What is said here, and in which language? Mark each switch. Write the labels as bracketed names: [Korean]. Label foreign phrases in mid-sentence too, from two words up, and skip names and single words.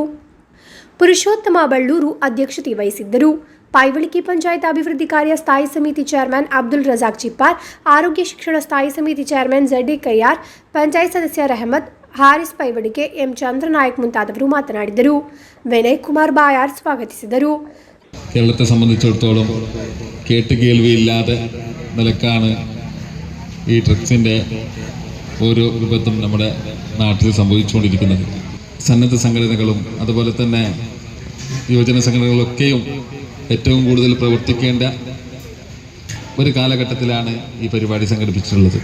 [Kannada] ಪುರುಷೋತ್ತಮ ಬಳ್ಳೂರು ಅಧ್ಯಕ್ಷತೆ ವಹಿಸಿದ್ದರು. ಪೈವಳಿಕೆ ಪಂಚಾಯತ್ ಅಭಿವೃದ್ಧಿ ಕಾರ್ಯ ಸ್ಥಾಯಿ ಸಮಿತಿ ಚೇರ್ಮನ್ ಅಬ್ದುಲ್ ರಜಾಕ್ ಚಿಪ್ಪಾರ್, ಆರೋಗ್ಯ ಶಿಕ್ಷಣ ಸ್ಥಾಯಿ ಸಮಿತಿ ಚೇರ್ಮನ್ ZD ಕಯ್ಯಾರ್, ಪಂಚಾಯತ್ ಸದಸ್ಯ ರೆಹಮತ್, ಹಾರಿಸ್ ಪೈವಳಿಕೆ, ಎಂ ಚಂದ್ರನಾಯಕ್ ಮುಂತಾದವರು ಮಾತನಾಡಿದರು. ವಿನಯ್ ಕುಮಾರ್ ಬಾಯಾರ್ സ്വാഗതിಸಿದರು. [Malayalam] കേരളത്തെ സംബന്ധിച്ചിടത്തോളം കേട്ടുകേൾവിയില്ലാതെ നിലക്കാണ് ഈ ഡ്രഗ്സിൻ്റെ ഓരോ വിപത്തും നമ്മുടെ നാട്ടിൽ സംഭവിച്ചുകൊണ്ടിരിക്കുന്നത്. സന്നദ്ധ സംഘടനകളും അതുപോലെ തന്നെ യുവജന സംഘടനകളൊക്കെയും ഏറ്റവും കൂടുതൽ പ്രവർത്തിക്കേണ്ട ഒരു കാലഘട്ടത്തിലാണ് ഈ പരിപാടി സംഘടിപ്പിച്ചിട്ടുള്ളത്.